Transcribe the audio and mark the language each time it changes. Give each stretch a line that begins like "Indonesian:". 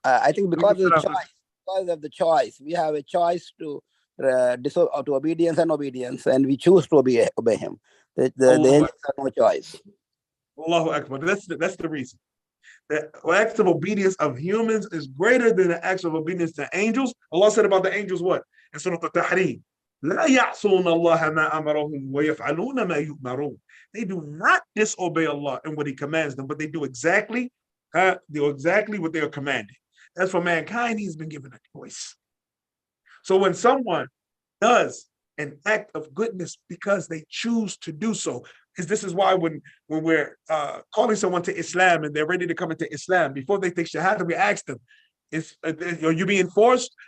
English: I think because of the choice, we have a choice to to obedience and obedience, and we choose to obey him. The angels have no choice. Allahu Akbar. That's the reason. The acts of obedience of humans is greater than the acts of obedience to angels. Allah said about the angels what? In Surah Al-Tahrim.
Arabic: لا يعصون الله ما أمرهم ويفعلون ما يؤمرون.
English: They do not disobey Allah in what He commands them, but they do exactly what they are commanded. As for mankind, He's been given a choice. So when someone does an act of goodness because they choose to do so, because this is why when we're calling someone to Islam and they're ready to come into Islam, before they take Shahada, we ask them, are you being forced?